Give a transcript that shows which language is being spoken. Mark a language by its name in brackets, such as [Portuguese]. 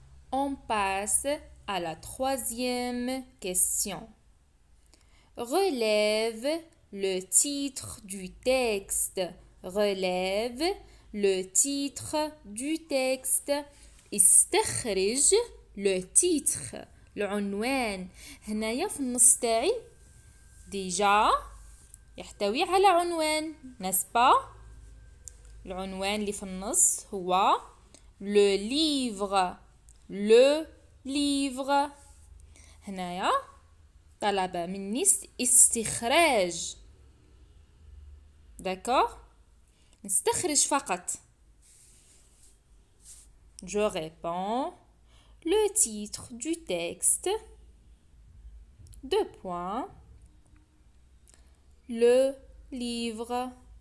[French] On passe à la troisième question. Relève le titre du texte. Relève le titre du texte. [Arabic] استخرج [French] le titre. [Arabic] العنوان. هنايا في النص تاعي ديجا يحتوي على عنوان نسبة. العنوان اللي في النص هو le livre. le livre. هنايا طلب مني استخراج. d'accord نستخرج فقط. [French] je réponds le titre du texte. Deux points. Le livre.